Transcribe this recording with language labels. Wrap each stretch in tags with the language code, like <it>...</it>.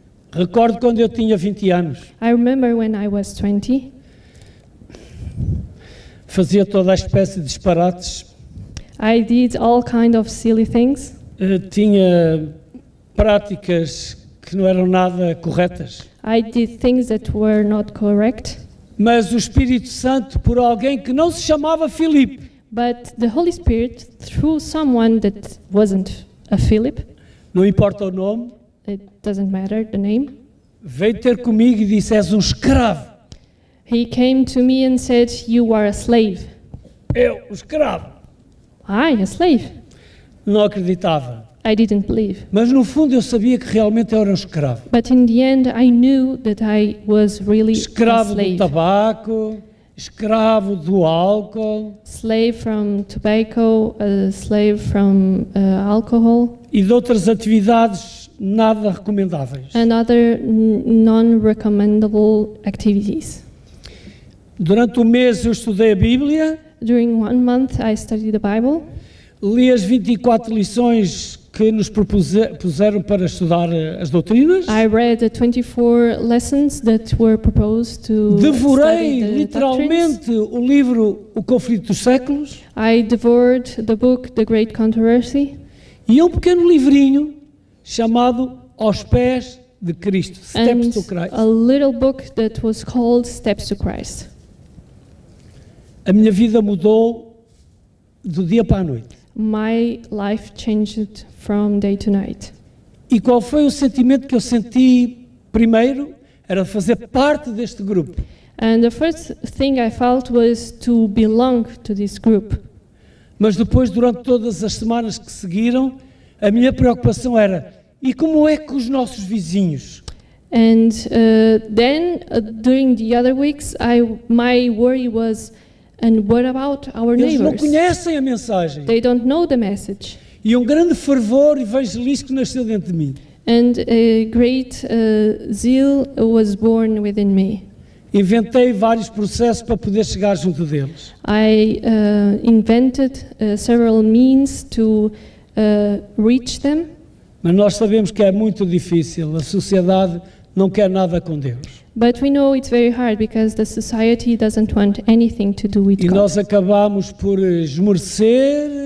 <pt>Recordo quando eu tinha 20 anos,</pt> <en>I remember when I was 20,</en> <pt>fazia toda a espécie de disparates,</pt> <en>I did all kind of silly things.</en> <pt>Tinha práticas que não eram nada corretas.</pt> <en>I did things that were not correct,</en> <pt>Mas o Espírito Santo, por alguém que não se chamava Filipe,</pt> <en>but the Holy Spirit, through someone that wasn't a Philip,</en> <pt>não importa o nome,</pt> <en>it doesn't matter the name,</en> <pt>veio ter comigo e disse, és um escravo.</pt> <en>he came to me and said, you are a slave.</en> <pt>Eu, um escravo.</pt> <en>I, a slave?</en> <pt>Não acreditava.</pt> <en>I didn't believe.</en> <pt>Mas no fundo eu sabia que realmente eu era um escravo.</pt> <en>But in the end, I knew that I was really a</en> <pt>Escravo do</pt> <en>slave.</en> <pt>tabaco, escravo do álcool</pt> <en>Slave from tobacco, a slave from alcohol,</en> <pt>e de outras atividades nada recomendáveis.</pt> <en>and other non-recommendable activities.</en> <pt>Durante um mês eu estudei a Bíblia,</pt> <en>During 1 month, I studied the Bible.</en> <pt>li as 24 lições que nos puseram para estudar as doutrinas.</pt> <en>I read the 24 lessons that were proposed to</en> <pt>Devorei</pt> <en>study the doctrines.</en> <pt>literalmente o livro O Conflito dos Séculos</pt> <en>I devoured the book, The Great Controversy,</en> <pt>e um pequeno livrinho chamado Aos Pés de Cristo, Steps</pt> <en>and to Christ. a little book that was called Steps to Christ.</en> <pt>A minha vida mudou do dia para a noite.</pt> <en>My life changed from day to night.</en> <pt>E qual foi o sentimento que eu senti primeiro? Era fazer parte deste grupo.</pt> <en>And the first thing I felt was to belong to this group.</en> <pt>Mas depois, durante todas as semanas que seguiram, a minha preocupação era, e como é que os nossos vizinhos?</pt> <en>And then during the other weeks, my worry was, and what about our</en> <pt>Eles não</pt> <en>neighbors?</en> <pt>conhecem a mensagem.</pt> <en>They don't know the message.</en> <pt>E um grande fervor evangelístico nasceu dentro de mim.</pt> <en>And a great zeal was born within me.</en> <pt>Inventei vários processos para poder chegar junto deles.</pt> <en>I invented several means to reach them.</en> <pt>Mas nós sabemos que é muito difícil. A sociedade não quer nada com Deus.</pt> <en>But we know it's very hard because the society doesn't want anything to do with</en> <pt>E</pt> <en>God.</en> <pt>nós acabamos por esmorecer</pt>